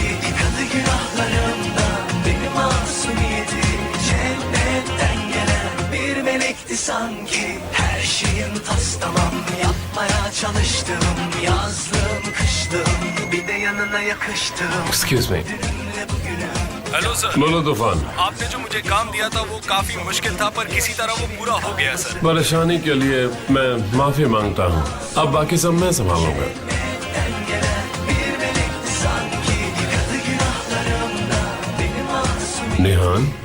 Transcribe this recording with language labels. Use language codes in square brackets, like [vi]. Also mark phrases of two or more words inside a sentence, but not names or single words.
[tr] Yıkadı günahlarımdan beni masumiyetim, cennetten gelen bir melekti sanki. Her şeyim tas tamam, yapmaya çalıştım, yazdım kıştım, bir de yanına yakıştım. [en] Excuse me. [hi] हेलो सर। बोलो तूफान। आपने जो मुझे काम दिया था वो काफी मुश्किल था, पर किसी तरह वो पूरा हो गया सर। परेशानी के लिए मैं माफी मांगता हूँ। अब बाकी सब मैं संभालूंगा। निहान,